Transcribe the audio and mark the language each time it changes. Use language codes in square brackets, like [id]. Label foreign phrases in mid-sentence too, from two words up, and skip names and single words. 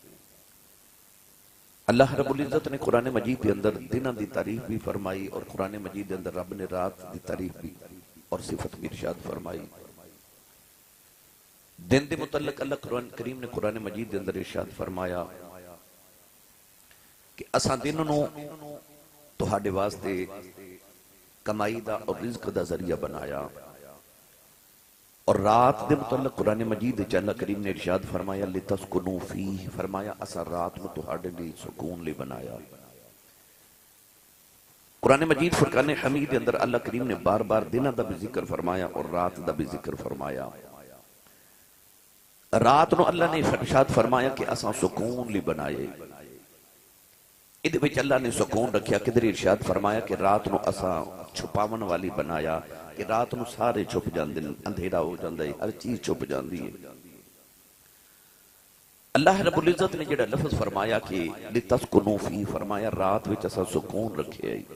[pa] اللہ رب العزت نے قرآن مجید کے اندر دنوں دی تعریف بھی فرمائی، اور قرآن مجید کے اندر رب نے رات دی تعریف بھی اور صفت بھی ارشاد فرمائی. دن دے متعلق اللہ قرآن کریم نے قرآن مجید کے اندر ارشاد فرمایا کہ اساں دن نو تہاڈے واسطے کمائی دا اور رزق دا ذریعہ بنایا. اور رات دے متعلق قرآن مجید وچ اللہ کریم نے ارشاد فرمایا [ar] لتسکنوا فیہ، [pa] فرمایا اساں رات نو تہاڈے لئی سکون لئی بنایا. قرآن مجید فرقان حمید کے اندر اللہ کریم نے بار بار دنوں دا بھی ذکر فرمایا اور رات دا بھی ذکر فرمایا. رات نو اللہ نے ارشاد فرمایا کہ اساں سکون لئی بنائے. ادھے وچ اللہ نے سکون رکھیا. کدھر ارشاد فرمایا کہ رات نو اساں چھپاون والی بنایا، کہ رات نو سارے چھپ جاندے، اندھیرا ہو جاندا ہے، ہر چیز چھپ جاندی ہے. اللہ رب العزت نے جڑا لفظ فرمایا کہ [ar] لتسکنوا فی، [pa] فرمایا رات وچ اساں سکون رکھے.